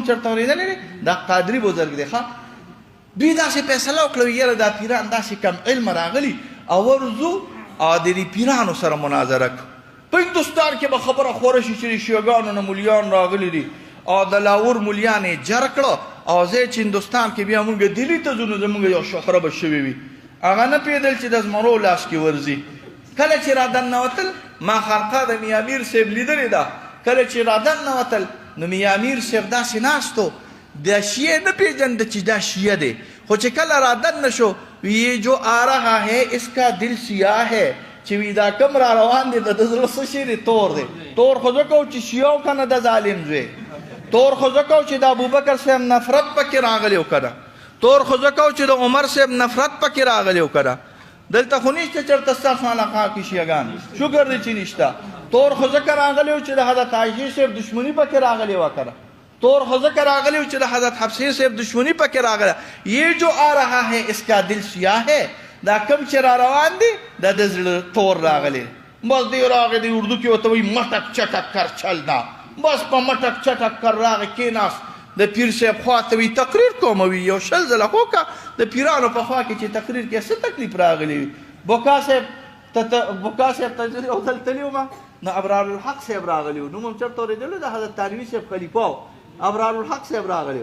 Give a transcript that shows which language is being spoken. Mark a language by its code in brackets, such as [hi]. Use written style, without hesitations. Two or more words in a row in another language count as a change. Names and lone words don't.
[ps] چېرته اورېدلی دی دا قادري بزرګ دی ښه دوی داسې فیصله وکړه یاره دا پیران داسې کم علم راغلي او ورځو او د دې پیرانو سره مناظره کړو په هندوستان کې به خبره خوره شي چې د شیعګانو نه مولیان راغلي دي او د لاهور مولیان یې جر کړه او ځای چې هندوستان کې بیا مونږ دلی ته ځو نو زمونږ یو شهره به شوې وي هغه نه پوهېدل چې د زمرو لاس کې ورځي. کله چې را دننوتل ما خانقاه د میا میر صاحب لیدلې ده. کله چې را دننوتل نو میا میر صاحب داسې ناست و، د شیعه نه پېژنده چې دا شیعه دی، خو چې کله را دننه شو [ur] یہ جو آ رہا ہے اس کا دل سیاہ ہے، [ps] چې وی دا کم را روان دی د زړه څه شی دی؟ تور دی. تور خو ځکه و چې شیعه و که نه د ظالم زوی، تور خو ځکه و چې د ابوبکر صاحب نفرت پکې راغلی و که نه، تور خو ځکه و چې د عمر صاحب نفرت پکې راغلی و که نه. دلته خو نشته چېرته ستاسو علاقه کې شیعهګان، شکر دی چې نشته. تور خو ځکه راغلی و چې د حضرت عایشې صاحب دشمني پکې راغلی وه که نه، تور خو ځکه راغلی و چې د حضرت حفصې صاحب دشمني پکې راغله. [ur] یہ جو آ رہا ہے اس کا دل سیاہ ہے، [ps] دا کم چې را روان دی دا د زړه تور راغلی. بس دی راغی دی اردو کې ورته وایي [ur] مټک چټک کر چلنا، [ps] بس په [ur] مټک چټک کر [ps] راغی کېناست. د پیر صاحب خوا ته وي تقریر کوم وي یو 20 ځله وکړه. د پیرانو په خوا کې چې تقریر کې څه تکلیف راغلی وي. بوکا صاحب ته یو ځل تللی وم نو ابرار الحق صاحب راغلی و، نوم هم چېرته اورېدلی د حضرت تانوي صاحب خلیفه و، ابرار الحق صاحب راغلی و.